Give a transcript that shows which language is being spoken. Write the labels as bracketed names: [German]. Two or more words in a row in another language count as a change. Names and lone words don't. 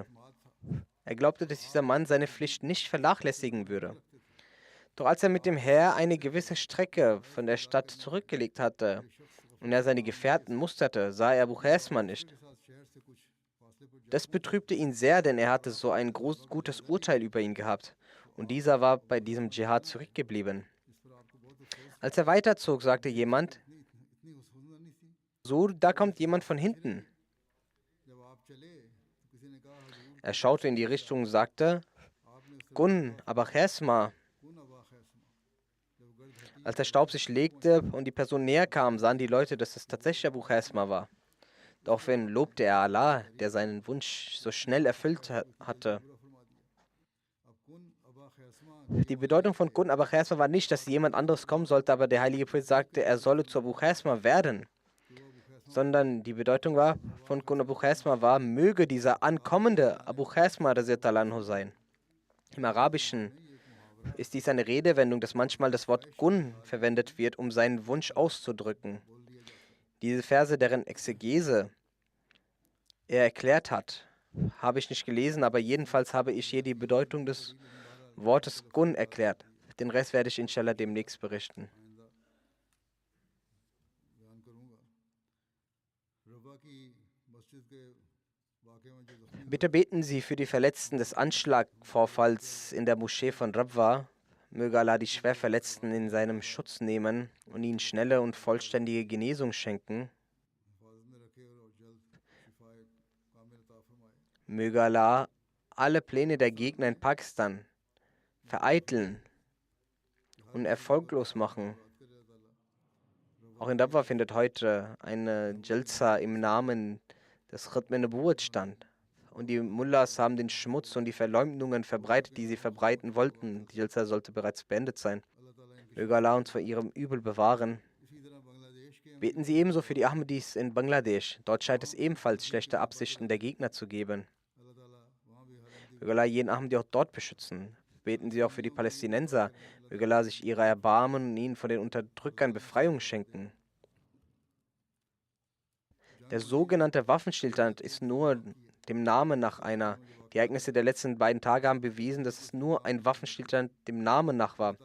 [German] Er glaubte, dass dieser Mann seine Pflicht nicht vernachlässigen würde. Doch als er mit dem Heer eine gewisse Strecke von der Stadt zurückgelegt hatte und er seine Gefährten musterte, sah er Abu Khasma nicht. [Urdu] کے ساتھ شہر سے کچھ فاصلے پر [German] Das betrübte ihn sehr, denn er hatte so ein gutes Urteil über ihn gehabt. Und dieser war bei diesem Dschihad zurückgeblieben. [Urdu] اس [German] Als er weiterzog, sagte jemand, [Urdu] اتنی حسن نہیں تھی. [German] so, da kommt jemand von hinten. [Urdu] جب آپ چلے تو کسی نے کہا حضور [German] Er schaute in die Richtung und sagte, [Urdu] آپ نے اس سے [German] Gun, aber Chesma. [Urdu] کون ابا خیثمہ۔ جب گرد ہٹی [German] Als der Staub sich legte und die Person näher kam, sahen die Leute, dass es tatsächlich Abu Chesma war. Daraufhin lobte er Allah, der seinen Wunsch so schnell erfüllt hatte. [Urdu] پورا فرما دیا۔ اب کون ابا خیثمہ [German] Die Bedeutung von Gun Abu Chesma war nicht, dass jemand anderes kommen sollte, aber der heilige Prophet sagte, er solle zu Abu Chesma werden. Sondern die Bedeutung von Gun Abu Chesma war, möge dieser ankommende Abu Chesma [Arabic] رضي الله عنه [German] sein. Im Arabischen ist dies eine Redewendung, dass manchmal das Wort Gun verwendet wird, um seinen Wunsch auszudrücken. Diese Verse, deren Exegese er erklärt hat, habe ich nicht gelesen, aber jedenfalls habe ich hier die Bedeutung des Wortes Gun erklärt. Den Rest werde ich inshallah demnächst berichten. [Urdu] بیان کروں گا. ربا کی مسجد کے واقعے میں جو زخمی [German] Bitte beten Sie für die Verletzten des Anschlagvorfalls in der Moschee von Rabwa. Möge Allah die Schwerverletzten in seinem Schutz nehmen und ihnen schnelle und vollständige Genesung schenken. [Urdu] حفاظت میں رکھے اور جلد شفائے کامل عطا فرمائے. [German] Möge Allah alle Pläne der Gegner in Pakistan vereiteln und erfolglos machen. Auch in Rabwa findet heute eine Jalsa im Namen des Khatm Nubuwwat stand. Und die Mullahs haben den Schmutz und die Verleumdungen verbreitet, die sie verbreiten wollten. Die Jalsa sollte bereits beendet sein. [Urdu] اللہ تعالیٰ ان کی [German] Möge Allah uns vor ihrem Übel bewahren. [Urdu] اسی طرح بنگلہ دیش کے [German] Beten Sie ebenso für die Ahmadis in Bangladesch. Dort scheint es ebenfalls schlechte Absichten der Gegner zu geben. [Urdu] اللہ تعالیٰ وہاں بھی ہر [German] Möge Allah jeden Ahmadi auch dort beschützen. Beten Sie auch für die Palästinenser. Möge Allah sich ihrer erbarmen und ihnen von den Unterdrückern Befreiung schenken. Der sogenannte Waffenstillstand ist nur dem Namen nach einer. Die Ereignisse der letzten beiden Tage haben bewiesen, dass es nur ein Waffenstillstand dem Namen nach war.